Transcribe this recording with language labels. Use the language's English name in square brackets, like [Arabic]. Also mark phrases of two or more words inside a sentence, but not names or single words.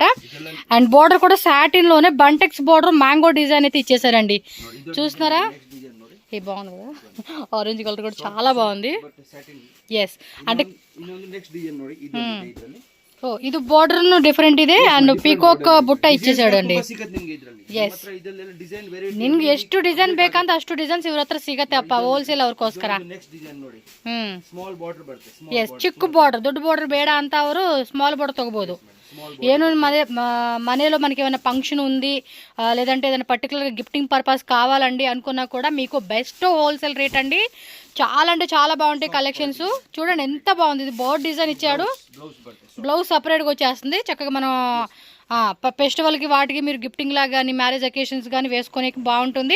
[Telugu] అండ్ బోర్డర్ కూడా సాటిన్ లోనే [English] Bantex border mango design [Telugu] అయితే ఇచ్చేసారండి. చూస్తున్నారా? ఇది బాగుంది కదా, [English] orange colour [Telugu] కూడా చాలా బాగుంది. ఎస్, అంటే ఓ ఇది [English] border different [Telugu] ಇದೆ. అండ్ పీకాక్ బుట్ట ఇచ్చేసాడండి. [Kannada] ಎಸ್, ನಿಮ್ಗೆ ಎಷ್ಟು ಡಿಸೈನ್ ಬೇಕಂತ ಅಷ್ಟು ಡಿಸೈನ್ಸ್ ಇವ್ರ ಹತ್ರ ಸಿಗತ್ತೆ ಅಪ್ಪ, ಹೋಲ್ಸೇಲ್ ಅವ್ರಿಗೋಸ್ಕರ. ಎಸ್, ಚಿಕ್ಕ ಬಾರ್ಡರ್, ದೊಡ್ಡ ಬಾರ್ಡರ್ ಬೇಡ ಅಂತ ಅವರು [English] small border [Kannada] ತಗೋಬಹುದು. [Telugu] ಏನು మనలో మనకి ఏమైనా ఫంక్షన్ ఉంది, లేదంటే ఏదైనా [English] particular gifting purpose [Telugu] కావాలండి అనుకున్నా కూడా మీకు [English] best wholesale rate [Telugu] అండి. చాలా అంటే చాలా బాగుంటాయి కలెక్షన్స్. చూడండి ఎంత బాగుంది. ఇది [English] board design [Telugu] ఇచ్చాడు, బ్లౌజ్ సపరేట్గా వచ్చేస్తుంది. చక్కగా మనం ఫెస్టివల్కి వాటికి మీరు గిఫ్టింగ్ లాగా కానీ [English] marriage occasions [Telugu] కానీ వేసుకోనికి బాగుంటుంది.